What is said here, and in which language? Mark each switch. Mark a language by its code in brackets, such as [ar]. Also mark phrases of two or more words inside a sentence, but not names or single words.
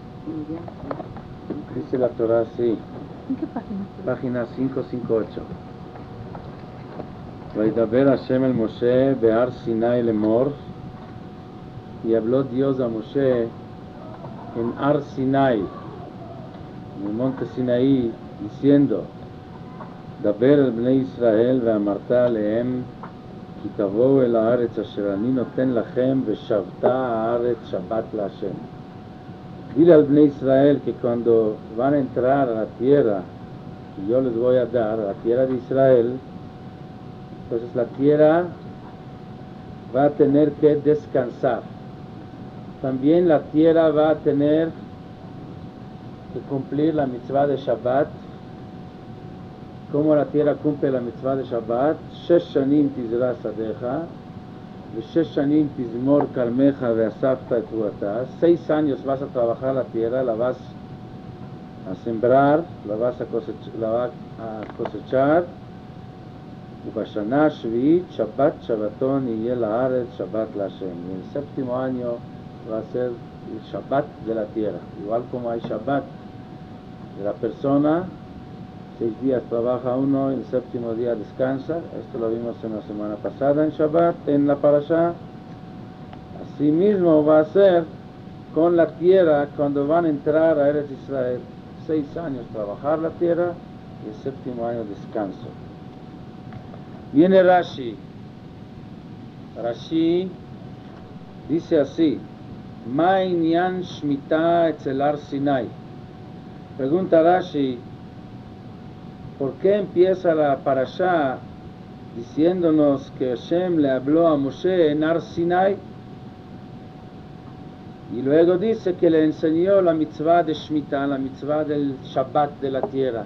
[es] Dice la Torah así. ¿En qué página? Página 558. [he] וידבר השם אל משה בהר סיני לאמר. [es] Y habló Dios a Moshe en Ar Sinai, en el monte Sinaí, diciendo: [he] דבר אל בני ישראל ואמרת אלהם כי תבואו אל הארץ אשר אני נותן לכם ושבתה הארץ שבת להשם. [es] Dile al Bnei Israel que cuando van a entrar a la tierra que yo les voy a dar, a la tierra de Israel, entonces la tierra va a tener que descansar. También la tierra va a tener que cumplir la mitzvah de Shabbat. ¿Cómo la tierra cumple la mitzvah de Shabbat? [he] 6 שנים תזרע שדך, ו6 שנים תזמר כרמך ואספת את תבואתה. [es] 6 años vas a trabajar la tierra, la vas a sembrar, la vas a cosechar. [he] ובשנה השביעית שבת שבתון יהיה לארץ שבת להשם. [es] Y el séptimo año va a ser el Shabbat de la tierra. Igual como hay Shabbat de la persona, 6 días trabaja uno y el séptimo día descansa. Esto lo vimos en la semana pasada en Shabbat, en la Parashá. Así mismo va a ser con la tierra cuando van a entrar a Eretz Israel. 6 años trabajar la tierra y el séptimo año descanso. Viene Rashi. Rashi dice así: [he] מה עניין שמיטה אצל הר סיני. [es] Pregunta Rashi: ¿por qué empieza la parashá diciéndonos que Hashem le habló a Moshe en Har Sinai? Y luego dice que le enseñó la mitzvah de Shemitah, la mitzvah del Shabbat de la tierra.